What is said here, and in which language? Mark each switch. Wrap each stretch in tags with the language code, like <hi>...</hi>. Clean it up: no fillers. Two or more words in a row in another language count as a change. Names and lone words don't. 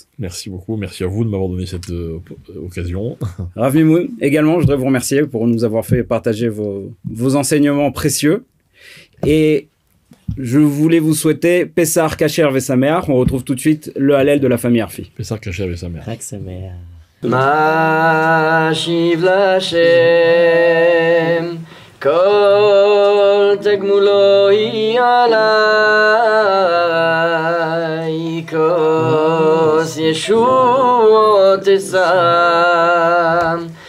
<fr>Merci beaucoup, merci à vous de m'avoir donné cette occasion. Rav Mimoun, également, je voudrais vous remercier pour nous avoir fait partager vos enseignements précieux. Et je voulais vous souhaiter</fr> <he>פסח כשר ושמח.</he> <fr>On retrouve tout de suite le Hallel de la famille Arfi.</fr> <he>פסח כשר ושמח. חג שמח. מה אשיב לה' כל תגמולוהי עלי כוס ישועות אשא</he>